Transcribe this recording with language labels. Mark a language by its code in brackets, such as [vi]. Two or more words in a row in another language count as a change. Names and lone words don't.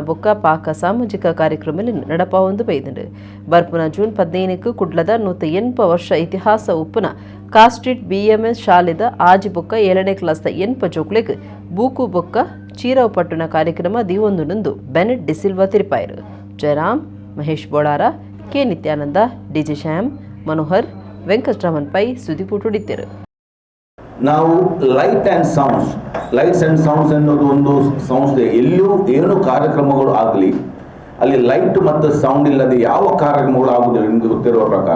[tcy] ಬೊಕ್ಕ ಪಾಕ ಸಾಮಾಜಿಕ ಕಾರ್ಯಕ್ರಮ ನಡಪಾವೊಂದು ಬೈದಂಡು ಬರ್ಪುನ ಜೂನ್ 15 ಕುಡ್ಲದ 180 ವರ್ಷ ಇತಿಹಾಸ ಉಪ್ಪುನ ಕಾಸ್ಟ್ರೀಟ್ BMS ಶಾಲೆದ ಆಜಿ ಬೊಕ್ಕ 7ನೇ ಕ್ಲಾಸ್ದ 8 ಜೋಕ್ಲೆಗ್ ಬೂಕು ಬೊಕ್ಕ ಚೀರಾವ್ ಪಟ್ಟುನ ಕಾರ್ಯಕ್ರಮ ದಿವೊಂದುನಂದು ಬೆನೆಟ್ ಡಿಸಿಲ್ವಾ ತಿರುಪಾಯರು ಜಯರಾಮ್ ಮಹೇಶ್ ಬೋಳಾರ ಕೆ ನಿತ್ಯಾನಂದ DJ ಶ್ಯಾಮ್ ಮನೋಹರ್ ವೆಂಕಟರಾಮನ್ ಪೈ ಸುದ್ದಿಪುಟುಡಿದ್ದರು. [kn] ನಾವು [en] lights and sounds [kn] ಅನ್ನೋದು ಒಂದು ಸಂಸ್ಥೆ. ಎಲ್ಲಿಯೂ ಏನು ಕಾರ್ಯಕ್ರಮಗಳು ಆಗಲಿ ಅಲ್ಲಿ ಲೈಟ್ ಮತ್ತು ಸೌಂಡ್ ಇಲ್ಲದೆ ಯಾವ ಕಾರ್ಯಕ್ರಮಗಳು ಆಗುವುದಿಲ್ಲ, ನಿಮಗೆ ಗೊತ್ತಿರುವ ಪ್ರಕಾರ.